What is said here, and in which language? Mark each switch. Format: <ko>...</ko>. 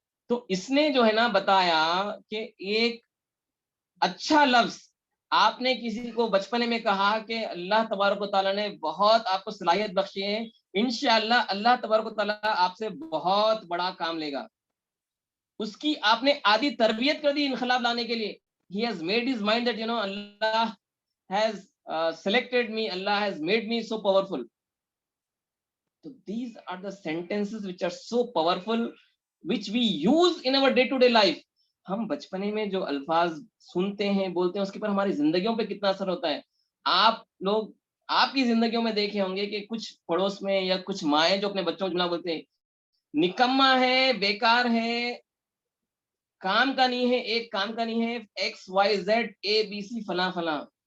<ur>تو اس نے جو ہے نا بتایا کہ ایک اچھا لفظ آپ نے کسی کو بچپنے میں کہا کہ اللہ تبارک و تعالیٰ نے بہت آپ کو صلاحیت بخشی ہے, انشاءاللہ اللہ تبارک و تعالیٰ آپ سے بہت بڑا کام لے گا. اس کی آپ نے آدھی تربیت کر دی انقلاب لانے کے لیے.</ur> <en>He has made his mind that Allah has selected me, Allah has made me so powerful. So these are the sentences which are so powerful, which we use in our day to day life.</en> <ur>ہم بچپنے میں جو الفاظ سنتے ہیں بولتے ہیں اس کے پر ہماری زندگیوں پہ کتنا اثر ہوتا ہے. آپ لوگ آپ کی زندگیوں میں دیکھے ہوں گے کہ کچھ پڑوس میں یا کچھ مائیں جو اپنے بچوں کو جملہ بولتے ہیں, نکما ہے, بیکار ہے, کام کا نہیں ہے, ایک کام کا نہیں ہے, XYZ ABC فلاں فلاں.</ur>